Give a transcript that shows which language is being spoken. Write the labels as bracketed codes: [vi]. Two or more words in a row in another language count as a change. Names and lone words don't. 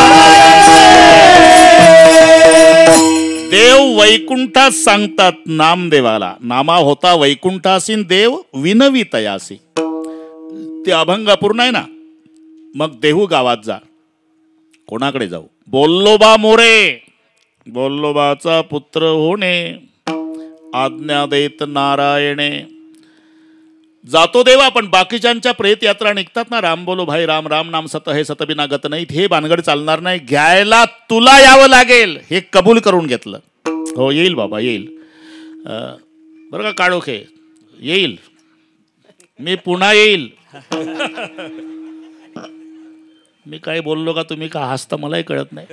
[mr] देव वैकुंठात सांगतात नामदेवाला, नामा होता वैकुंठासी, देव विनवितयासी. ते अभंग अपूर्ण आहे ना. मग देहू गावात जा. कोणाकडे जाऊ? बोल्लोबा मोरे, बोल्लोबाचा पुत्र होणे, आज्ञा देत नारायणे. जातो देवा. पण बाकीच्यांच्या प्रेत यात्रा निघतात ना, [hi] राम बोलो भाई राम, राम नाम सत हे [mr] सतबिना गत नाही. हे भानगड चालणार नाही. घ्यायला तुला यावं लागेल. हे कबूल करून घेतलं. हो येईल बाबा येईल. बरं का काळोखे येईल. मी पुन्हा येईल. मी काय बोललो का तुम्ही का हसता मलाही कळत नाही.